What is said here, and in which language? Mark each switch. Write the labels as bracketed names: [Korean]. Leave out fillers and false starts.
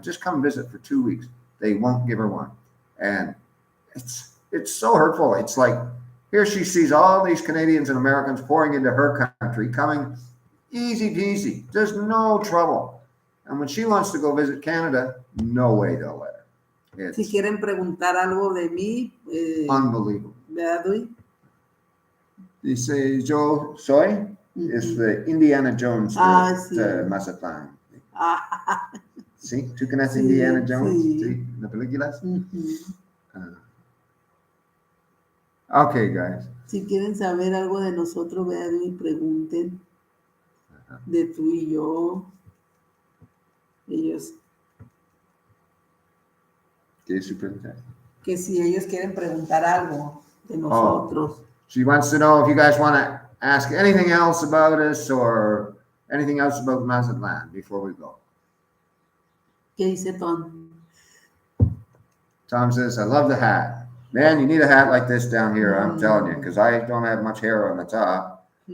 [English] Just come visit for 2 weeks. They won't give her one, and it's so hurtful. It's like here she sees all these Canadians and Americans pouring into her country, coming easy peasy. There's no trouble. And when she wants to go visit Canada, no way they'll let her. It's [Spanish] si quieren preguntar algo de mí, [English] unbelievable. [Spanish] ¿verdad, Duey? Dice, yo soy. Es de Indiana Jones de Mazatlan. ¿Sí? ¿Tú conoces Indiana Jones? Sí. ¿Las películas? [English] Okay, guys. [Spanish] Si quieren saber algo de nosotros, vean y pregunten de tú y yo. Ellos. ¿Qué su pregunta? Que si ellos quieren preguntar algo de nosotros. [English] She wants to know if you guys want to ask anything else about us or anything else about Mazatlan before we go. [Spanish] ¿Qué dice Tom? [English] Tom says, I love the hat. Man, you need a hat like this down here, I'm telling you, because I don't have much hair on the top.